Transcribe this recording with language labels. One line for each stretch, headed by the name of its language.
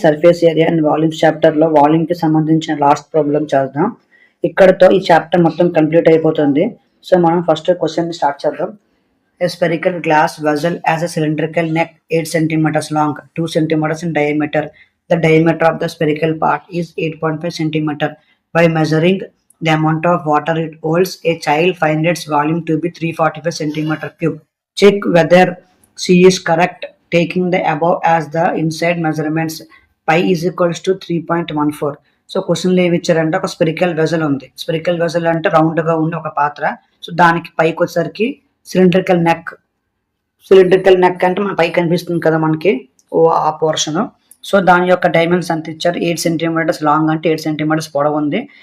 Telugu: Surface area and volumes చాప్టర్లో వాల్యూమ్కి సంబంధించిన last problem చేద్దాం. ఇక్కడతో ఈ చాప్టర్ మొత్తం కంప్లీట్ అయిపోతుంది. సో మనం ఫస్ట్ క్వశ్చన్ స్టార్ట్ చేద్దాం.
English: A spherical glass vessel has a cylindrical neck 8 centimeters long, 2 centimeters in diameter. The diameter of the spherical part is 8.5 centimeter. By measuring the amount of water it holds, a child finds its volume to be 345 centimeter cube. Check whether C is correct, taking the above as the inside measurements. Pi is equals to 3.14.
Telugu: So క్వశ్చన్లో ఏమి ఇచ్చారంటే ఒక spherical vessel ఉంది. Spherical vessel అంటే రౌండ్గా ఉండే ఒక పాత్ర. సో దానికి పైకి వచ్చేసరికి సిలిండ్రికల్ నెక్ అంటే మన పైకి కనిపిస్తుంది కదా మనకి ఆ పోర్షన్. సో దాని యొక్క డైమెన్షన్ ఎంత ఇచ్చారు? 8 సెంటీమీటర్స్ లాంగ్ అంటే 8 సెంటీమీటర్స్ పొడవు ఉంది.